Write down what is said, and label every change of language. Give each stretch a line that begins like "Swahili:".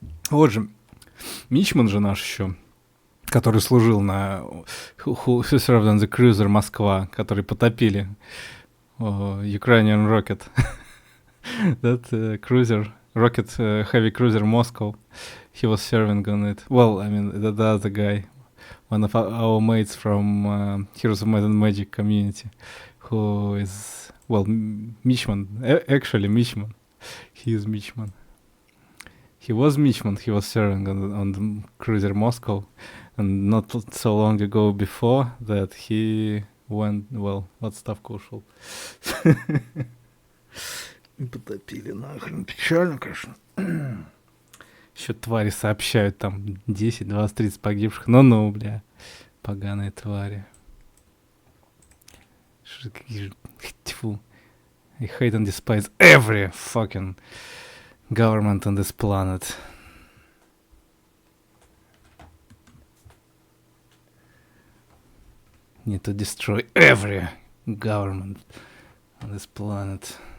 Russian: Вот же, Мичман же наш еще, который служил на
English: who served on the cruiser
Russian: Москва, который потопили
English: Ukrainian rocket. That cruiser, rocket heavy cruiser Moscow, he was serving on it. Well, I mean, the other guy, one of our mates from Heroes of Might and Magic community, who is, well, Mishman, actually Mishman. He is Mishman. He was Mishman, he was serving on the cruiser Moscow, and not so long ago before that he went, well,
Russian: отставку ушел. Потопили нахрен, печально, конечно. Еще твари сообщают, там 10, 20, 30 погибших, ну, бля, поганые твари. Тьфу.
English: I hate and despise every fucking government on this planet. Need to destroy every government on this planet.